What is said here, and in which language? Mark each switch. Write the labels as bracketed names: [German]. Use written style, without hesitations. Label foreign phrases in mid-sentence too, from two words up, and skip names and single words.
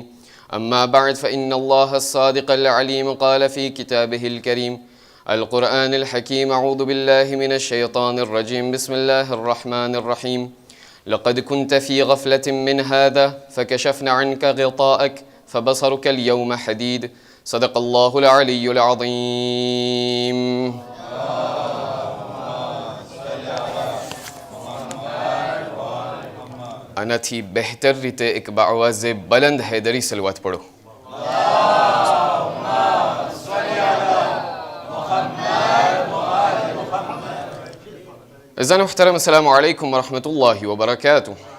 [Arabic] أما بعد فإن الله الصادق العليم قال في كتابه الكريم القرآن الحكيم أعوذ بالله من الشيطان الرجيم بسم الله الرحمن الرحيم لقد كنت في غفلة من هذا فكشفنا عنك غطاءك فبصرك اليوم حديد صدق الله العلي العظيم. [Gujarati] આનાથી બહેતર રીતે એક બાવાઝે બલંદ હૈદરી સલવાત પઢો. અઝાન મુહતરમ [Arabic] السلام عليكم ورحمة الله وبركاته.